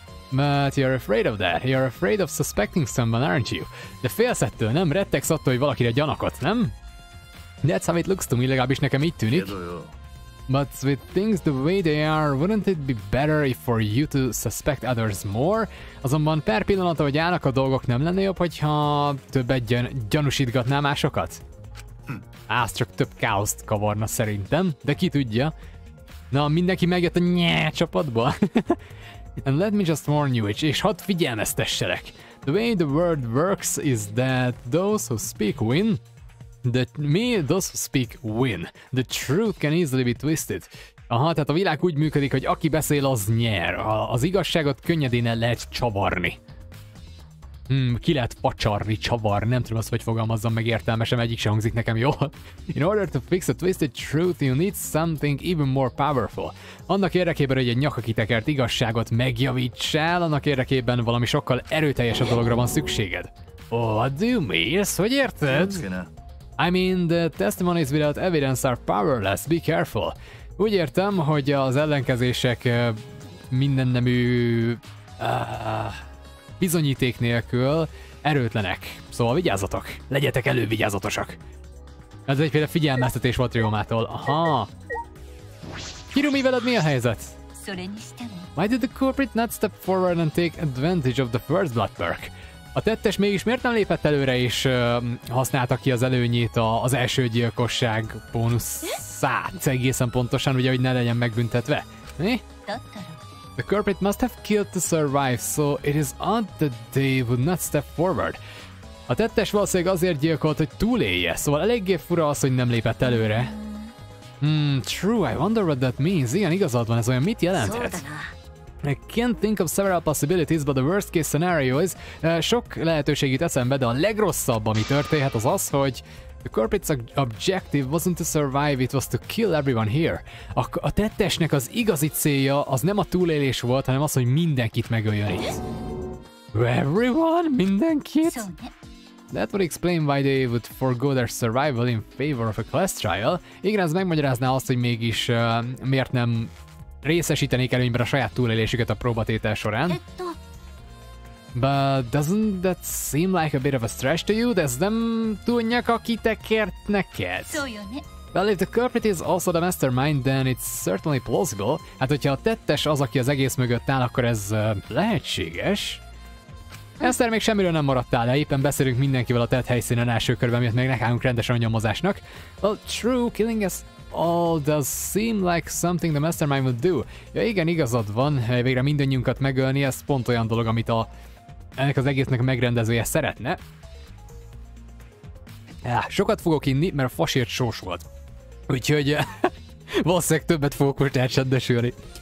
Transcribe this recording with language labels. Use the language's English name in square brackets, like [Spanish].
[English] But you're afraid of that. You're afraid of suspecting someone, aren't you? [Hungarian] De félsz ettől, nem? Rettegsz attól, hogy valakire gyanakot, nem? [English] That's how it looks to me, [Hungarian] legalábbis nekem így tűnik. [English] But with things the way they are, wouldn't it be better if for you to suspect others more? [Hungarian] Azonban per pillanat, ahogy állnak a dolgok, nem lenne jobb, hogyha többet gyanúsítgatná másokat? Az csak több káoszt kavarna szerintem, de ki tudja. Na, mindenki megjött a nyeh csapatból. [English] And let me just warn you, [Hungarian] és hadd figyelmeztesselek. [English] The way the world works is that those who speak win. Those who speak win. The truth can easily be twisted. [Hungarian] Aha, tehát a világ úgy működik, hogy aki beszél, az nyer. Az igazságot könnyedén el lehet csavarni. Ki lehet facsarni, csavarni, nem tudom azt, hogy fogalmazzam meg értelmesen, egyik se hangzik nekem jól. [English] In order to fix a twisted truth, you need something even more powerful. [Hungarian] Annak érdekében, hogy egy nyakakitekert igazságot megjavítsál, annak érdekében valami sokkal erőteljesebb dologra van szükséged. [English] What do you mean? [Hungarian] Ezt hogy érted? [English] I mean, the testimonies without evidence are powerless, be careful. [Hungarian] Úgy értem, hogy az ellenkezések mindennemű bizonyíték nélkül erőtlenek. Szóval vigyázzatok, legyetek elővigyázatosak. Ez egyféle figyelmeztetés volt Riomától. Aha. Kirumi, veled mi a helyzet? [English] Why did the culprit not step forward and take advantage of the first blood perk? [Hungarian] A tettes mégis miért nem lépett előre és használta ki az előnyét az első gyilkosság bónuszát egészen pontosan, ugye, hogy ne legyen megbüntetve? Mi? [English] The culprit must have killed to survive, so it is odd that they would not step forward. [Hungarian] A tettes valószínűleg azért gyilkolt, hogy túlélje, szóval eléggé fura az, hogy nem lépett előre. [English] True, I wonder what that means. [Hungarian] Igen, igazad van, ez olyan mit jelenthet? [English] I can't think of several possibilities, but the worst case scenario is... [Hungarian] sok lehetőség jut eszembe, de a legrosszabb, ami történhet, az az, hogy [English] the corporate's objective wasn't to survive, it was to kill everyone here. [Hungarian] A tettesnek az igazi célja az nem a túlélés volt, hanem az, hogy mindenkit megöljön itt. [English] Everyone? [Hungarian] Mindenkit? [English] That would explain why they would forgo their survival in favor of a class trial. [Hungarian] Igen, ez megmagyarázná azt, hogy mégis miért nem részesítenék előnyben a saját túlélésüket a próbatétel során. [English] But doesn't that seem like a bit of a stretch to you? [Hungarian] De ez nem túl nyakakitekert neked? [English] Well, if the culprit is also the mastermind, then it's certainly plausible. [Hungarian] Hát, hogyha a tettes az, aki az egész mögött áll, akkor ez lehetséges. Eszter, még semmiről nem maradtál le, éppen beszélünk mindenkivel a tett helyszínen első körben, miatt még nekállunk rendesen a nyomozásnak. [English] Well, true, killing us all does seem like something the mastermind would do. [Hungarian] Ja igen, igazad van, végre mindannyiunkat megölni, ez pont olyan dolog, amit ennek az egésznek a megrendezője szeretne. Sokat fogok inni, mert a fasért sós volt. Úgyhogy valószínűleg többet fogok most elcsendesülni.